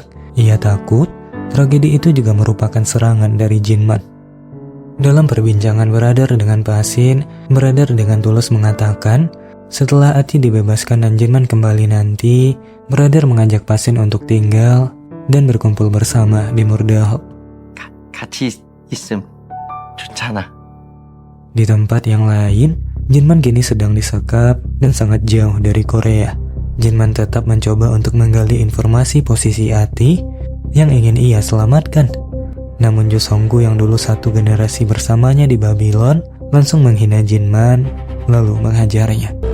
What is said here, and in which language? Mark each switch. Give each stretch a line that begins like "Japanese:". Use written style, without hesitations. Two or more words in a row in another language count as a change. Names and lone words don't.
Indonesian: Ia takut tragedi itu juga merupakan serangan dari Jinman. Dalam perbincangan beradar dengan Pasin, beradar dengan tulus mengatakan, setelah Ati dibebaskan dan Jinman kembali nanti, beradar mengajak Pasin untuk tinggal dan berkumpul bersama di Murdahak.
Korean: 같이 있음 좋잖아.
Indonesian: Di tempat yang lain, Jinman kini sedang disekap dan sangat jauh dari Korea. Jinman tetap mencoba untuk menggali informasi posisi Ati yang ingin ia selamatkan. Namun Jo Songgu yang dulu satu generasi bersamanya di Babylon langsung menghina Jinman lalu menghajarnya.